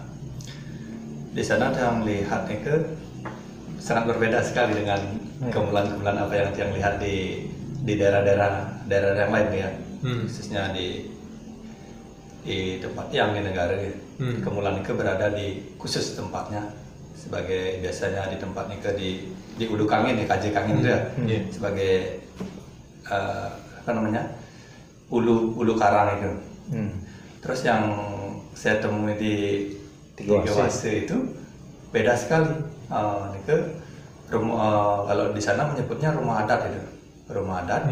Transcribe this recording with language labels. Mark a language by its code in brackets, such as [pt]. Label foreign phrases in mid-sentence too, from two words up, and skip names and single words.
[id] Di sana yang lihat itu sangat berbeda sekali dengan kemulan-kemulan apa yang lihat di daerah-daerah yang lain ya, khususnya di tempat yang di negara. Kemulan itu berada di khusus tempatnya, sebagai biasanya di tempat itu di ulu kangin, di kaji kangin sebagai ulu karang itu. Terus yang saya temui di Tigawase itu beda sekali. Itu rumah, kalau di sana menyebutnya rumah adat itu, rumah adat.